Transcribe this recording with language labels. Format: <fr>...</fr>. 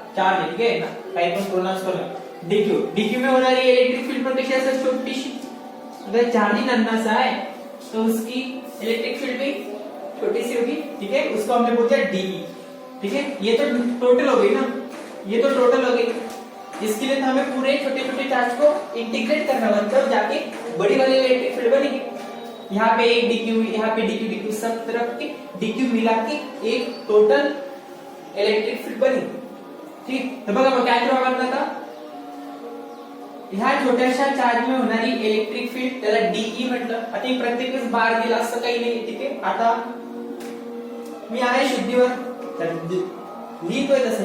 <mr>Charge आहे. ठीक आहे ना, काही पण प्रोनाउन्स करा.</mr> <hi>dq में</hi> <mr>होणारी इलेक्ट्रिक फील्ड पण कशी असेल? छोटीशी.</mr> <hi>अगर चार्ज ही नन्हा सा है तो उसकी इलेक्ट्रिक फील्ड भी छोटी सी होगी. ठीक है, उसको हमने बोलते हैं dE. ठीक है, ये तो टोटल हो गई ना, ये तो टोटल हो गई. इसके लिए हमें पूरे छोटे छोटे चार्ज को इंटीग्रेट करना होगा, तब जाके बड़ी वाली इलेक्ट्रिक फील्ड बनेगी. यहाँ पे एक dq, यहाँ पे dq सब तरफ के dq मिला के एक टोटल इलेक्ट्रिक फील्ड बनी.</hi> <mr>ठीक, तर बघा मग काय करावं लागतं आता? ह्या छोट्याशा चार्ज में होणारी इलेक्ट्रिक फील्ड त्याला dE म्हटलं. आता प्रत्येक वेळेस बार दिला असं काही नाही. ठीक आहे, आता मी आहे शुद्धीवर तर लिहितोय तसं.</mr>